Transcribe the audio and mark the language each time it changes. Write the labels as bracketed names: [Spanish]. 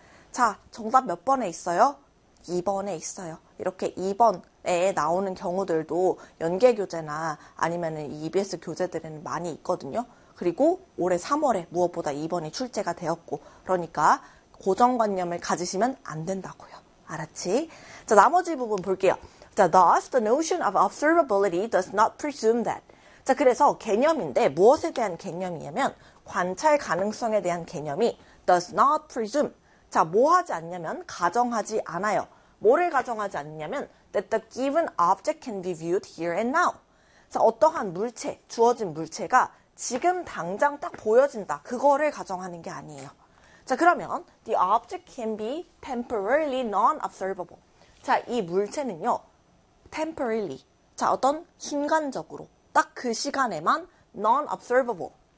[Korean] 자, 정답 몇 번에 있어요? 2번에 있어요. 이렇게 2번에 나오는 경우들도 연계 교재나 아니면은 EBS 교재들에는 많이 있거든요. 그리고 올해 3월에 무엇보다 2번이 출제가 되었고, 그러니까 고정관념을 가지시면 안 된다고요. 알았지? 자, 나머지 부분 볼게요. [English] 자, thus the notion of observability does not presume that. [Korean] 자, 그래서 개념인데 무엇에 대한 개념이냐면 관찰 가능성에 대한 개념이 [English] does not presume. [Korean] 자, 뭐 하지 않냐면 가정하지 않아요. 뭐를 가정하지 않냐면 [English] that the given object can be viewed here and now. [Korean] 자, 어떠한 물체, 주어진 물체가 지금 당장 딱 보여진다. 그거를 가정하는 게 아니에요. [English] 자, 그러면 the object can be temporarily non-observable. [Korean] 자, 이 물체는요, temporarily. 자, 어떤 순간적으로 딱 그 시간에만 non-observable.